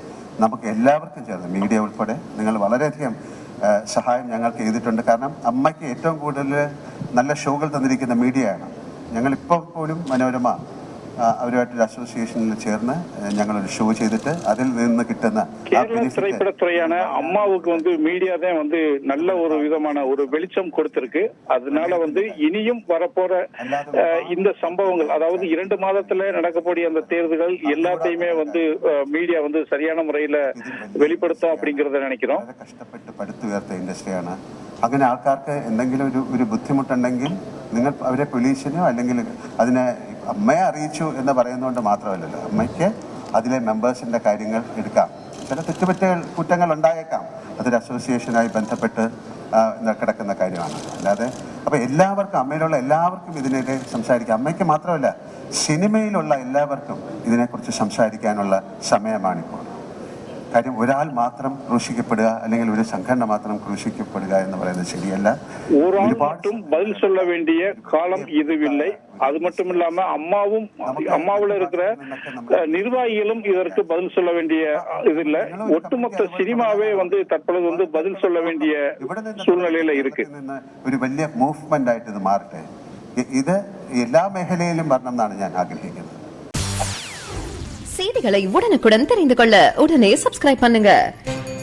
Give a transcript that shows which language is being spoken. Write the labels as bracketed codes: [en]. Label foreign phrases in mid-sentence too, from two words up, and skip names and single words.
[ml] നമുക്ക് എല്ലാവർക്കും ചേർന്ന് മീഡിയ ഉൾപ്പെടെ നിങ്ങൾ വളരെയധികം സഹായം ഞങ്ങൾക്ക് ചെയ്തിട്ടുണ്ട്. കാരണം അമ്മയ്ക്ക് ഏറ്റവും കൂടുതൽ നല്ല ഷോകൾ തന്നിരിക്കുന്ന മീഡിയയാണ്. ഞങ്ങളിപ്പോൾ പോലും മനോരമ അവരുമായിട്ടൊരു അസോസിയേഷനിൽ ചേർന്ന് ഞങ്ങളൊരു ഷോ ചെയ്തിട്ട് അതിൽ നിന്ന് കിട്ടുന്ന [ta] கேரள திரைப்படத்துறையான அம்மாவுக்கு வந்து மீடியா தான் வந்து நல்ல ஒரு விதமான ஒரு வெளிச்சம் கொடுத்திருக்கு. அதனால வந்து இனியும் வரப்போற இந்த சம்பவங்கள், அதாவது 2 மாதத்துல நடக்கக்கூடிய அந்த தேர்தல்கள் எல்லாத்தையுமே வந்து மீடியா வந்து சரியான முறையில வெளிப்படுத்தும் அப்படிங்கறத நினைக்கிறோம். [ml] കഷ്ടപ്പെട്ട് പടുത്തുയർത്ത ഇൻഡസ്ട്രിയാണ്. അങ്ങനെ ആൾക്കാർക്ക് എന്തെങ്കിലും ഒരു ബുദ്ധിമുട്ടുണ്ടെങ്കിൽ നിങ്ങൾ അവരെ പോലീസിനോ അല്ലെങ്കിൽ അതിനെ അമ്മയെ അറിയിച്ചു എന്ന് പറയുന്നതുകൊണ്ട് മാത്രമല്ലല്ലോ, അമ്മയ്ക്ക് അതിലെ മെമ്പേഴ്സിൻ്റെ കാര്യങ്ങൾ എടുക്കാം. ചില കുറ്റങ്ങൾ ഉണ്ടായേക്കാം, അതൊരു അസോസിയേഷനായി ബന്ധപ്പെട്ട് കിടക്കുന്ന കാര്യമാണ്. അല്ലാതെ അപ്പോൾ എല്ലാവർക്കും, അമ്മയിലുള്ള എല്ലാവർക്കും ഇതിനെതിരെ സംസാരിക്കാം. അമ്മയ്ക്ക് മാത്രമല്ല, സിനിമയിലുള്ള എല്ലാവർക്കും ഇതിനെക്കുറിച്ച് സംസാരിക്കാനുള്ള സമയമാണിപ്പോൾ. കാര്യം ഒരാൾ മാത്രം ക്രൂശിക്കപ്പെടുക അല്ലെങ്കിൽ ഒരു സംഘടന മാത്രം ക്രൂശിക്കപ്പെടുക എന്ന് പറയുന്നത് ശരിയല്ല. [ta] மட்டும் பதில் சொல்ல வேண்டிய காலம் இதுவில்லை. அது மட்டும் இல்லாம அம்மாவுல இருக்கிற நிர்வாகிகளும் இதற்கு பதில் சொல்ல வேண்டிய இது இல்ல. ஒட்டுமொத்த சினிமாவே வந்து தற்பொழுது வந்து பதில் சொல்ல வேண்டிய சூழ்நிலையில இருக்கு. [ml] ഒരു വലിയ മൂവ്മെന്റ് ആയിട്ട് ഇത് മാറട്ടെ. ഇത് എല്ലാ മേഖലയിലും വരണം എന്നാണ് ഞാൻ ആഗ്രഹിക്കുന്നത്. [ta] செய்திகளை உடனுக்குடன் தெரிந்து கொள்ள உடனே சப்ஸ்கிரைப் பண்ணுங்க.